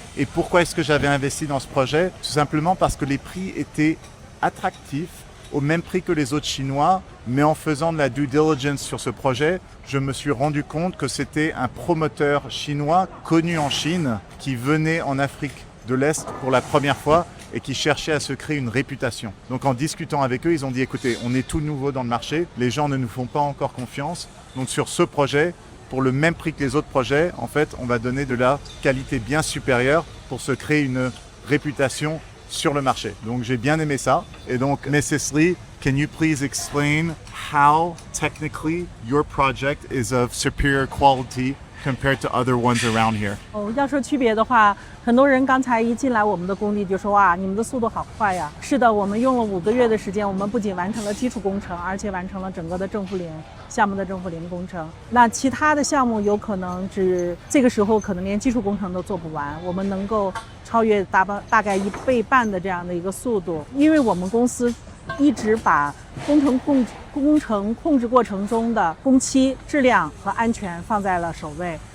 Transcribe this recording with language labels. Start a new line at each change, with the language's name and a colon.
French: Et pourquoi est-ce que j'avais investi dans ce projet? Tout simplement parce que les prix étaient attractifs, au même prix que les autres Chinois, mais en faisant de la due diligence sur ce projet, je me suis rendu compte que c'était un promoteur chinois connu en Chine qui venait en Afrique de l'Est pour la première fois et qui cherchait à se créer une réputation. Donc en discutant avec eux, ils ont dit écoutez, on est tout nouveau dans le marché, les gens ne nous font pas encore confiance, donc sur ce projet, pour le même prix que les autres projets, en fait, on va donner de la qualité bien supérieure pour se créer une réputation sur le marché. Donc j'ai bien aimé ça. Et donc, Mrs.
English: Lee, can you please explain how technically your project is of superior quality compared to other ones around here?
Chinese: 要说区别的话，很多人刚才一进来我们的工地就说哇，你们的速度好快呀！是的，我们用了5个月的时间，我们不仅完成了基础工程，而且完成了整个的正负零项目的正负零工程。那其他的项目有可能这个时候可能连基础工程都做不完，我们能够超越大概1倍半的这样的一个速度，因为我们公司一直把工程控制过程中的工期、质量和安全放在了首位。